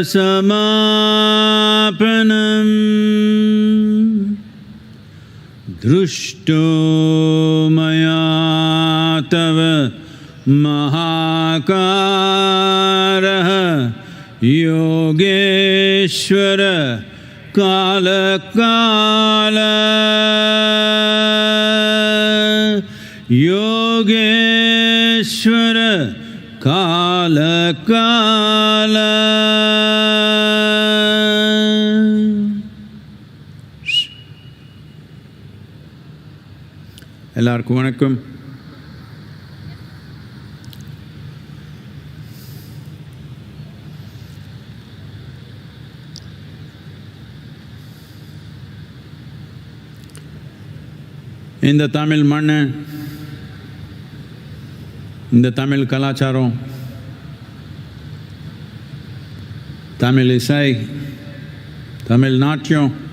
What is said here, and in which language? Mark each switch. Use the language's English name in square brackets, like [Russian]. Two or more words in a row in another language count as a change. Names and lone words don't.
[Sanskrit] समापनं दृष्टो मया तव महाकारः योगेश्वर काल काल योगेश्वर काल काल [Tamil] எல்லாருக்கும் வணக்கம். இந்த தமிழ் மண், இந்த தமிழ் கலாச்சாரம், தமிழ் இசை, தமிழ் நாட்டியம்,